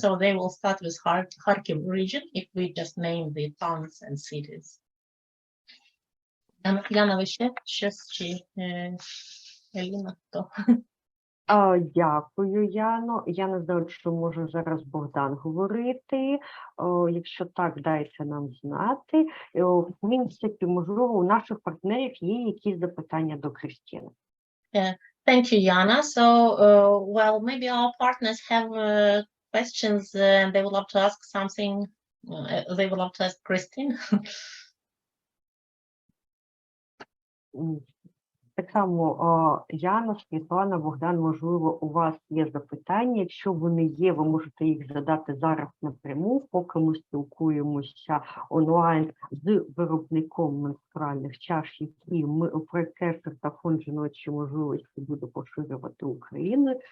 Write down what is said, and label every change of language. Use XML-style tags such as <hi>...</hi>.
<en>So they will start with Kharkiv region if we just name the towns and cities.</en> <uk>Яна, ви ще щось чи Аліна, то? Дякую, Яно. Я не знаю, чи може зараз Богдан говорити. Якщо так, дайте нам знати. В принципі, можливо, у наших партнерів є якісь запитання до Крістіни.</uk> <en>Thank you, Yana. So, well, maybe our partners have questions and they would love to ask something. They would love to ask Christine.</en> <uk>Так само, Яна, Світлана, Богдан, можливо, у вас є запитання. Якщо вони є, ви можете їх задати зараз напряму, поки ми спілкуємося онлайн з виробником менструальних чаш, які проєкт Кешер та фонд «Жіночі, можливості» буде поширювати Україну.</uk>